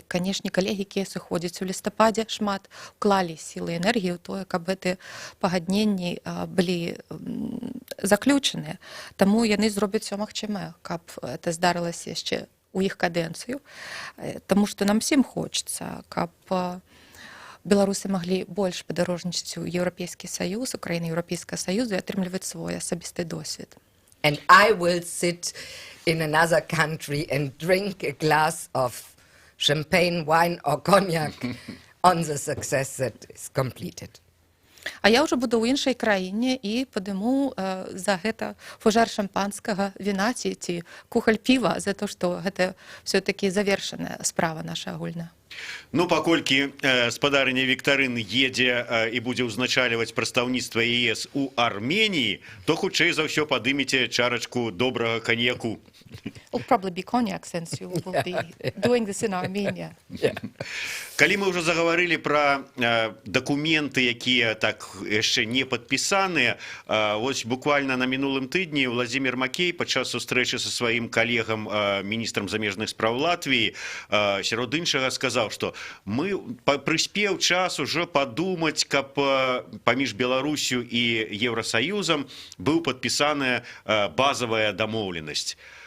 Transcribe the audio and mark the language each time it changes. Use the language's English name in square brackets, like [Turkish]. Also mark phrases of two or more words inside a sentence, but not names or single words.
[Belarusian] Канешне, калегі, якія сыходзяць у лістападзе, шмат уклалі сілы і энергію ў тое, каб гэтыя пагадненні былі заключаныя. Таму яны зробяць усё магчымае, каб это здарылася яшчэ у іх кадэнцыю, таму што нам всім хочацца, каб беларусы маглі больш падарожнічаць у Еўрапейскі Саюз, у краіны Еўрапейскага Саюзу і атрымліваць свой асабісты досвед. [English] And I will sit in another country and drink a glass of champagne, wine or cognac on the success that is completed. [Belarusian] А я ўжо буду ў іншай краіне і падыму за гэта фужар шампанскага віна ці кухаль піва за то, што гэта все-таки завершаная справа наша агульная. Ну, паколькі спадарыня Віктарыны едзе і будзе ўзначальваць прадстаўніцтва ЕС у Арменіі, то хутчэй за ўсё падымеце чарачку добрага каньяку. [English] It'll probably be cognac since you will be doing this in Armenia. [Belarusian] Калі мы ўжо загаварылі пра дакументы, якія так яшчэ не падпісаныя, вось буквально на мінулым тыдні Владзімір Макей падчас сустрэчы са сваім калегам, міністрам замежных спраў Латвіі, сярод іншага сказаў, што мы прыспеў час ужо падумаць, каб паміж Беларусю і Еўрасаюзам быў падпісаная базавая дамоўленасць.